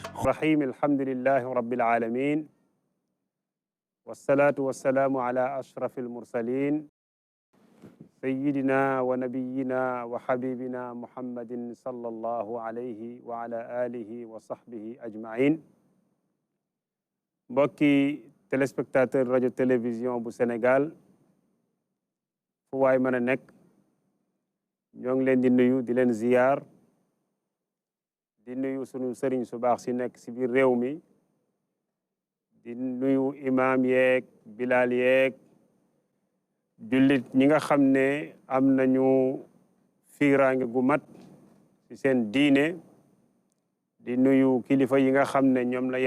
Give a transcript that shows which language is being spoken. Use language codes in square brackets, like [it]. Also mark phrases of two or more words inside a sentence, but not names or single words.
[ar] الرحيم الحمد لله رب العالمين والصلاة والسلام على أشرف المرسلين سيدنا ونبينا وحبيبنا محمد صلى الله عليه وعلى آله وصحبه أجمعين [wo] mbokki téléspectateur rajo télévision bu Sénégal fu waay mën a nekk ñoo ngi leen di nuyu di leen ziyaar di nuyu sunu sëriñ su baax si nekk si biir réew mi di nuyu imaam yeeg bilal yeeg jullit ñi nga xam ne am nañu fiiraange gu mat ci seen diine di nuyu kilifa yi nga xam ne ñoom la